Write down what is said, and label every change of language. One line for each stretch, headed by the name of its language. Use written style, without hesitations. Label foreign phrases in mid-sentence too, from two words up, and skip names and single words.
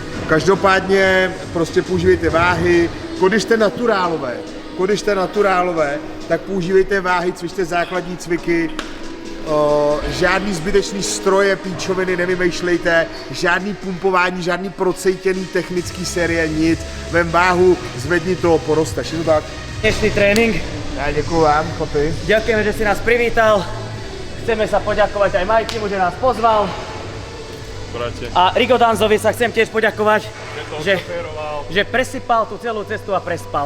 Czech: Každopádně prostě používejte váhy, když jste naturálové, tak používejte váhy, cvičte základní cviky, žádný zbytečný stroje, píčoviny nevymýšlejte, žádný pumpování, žádný procejtěný technický série, nic. Vem váhu, zvedni to, porosteš, je to tak?
Slovak: Dnešný tréning.
Czech: Já děkuju vám, chlapi.
Slovak: Ďakujeme, že si nás privítal. Chceme sa poďakovať aj Majkimu, že nás pozval. Brate. A Rigo Danzovi sa chcem tiež poďakovať, že presypal tú celú cestu a prespal.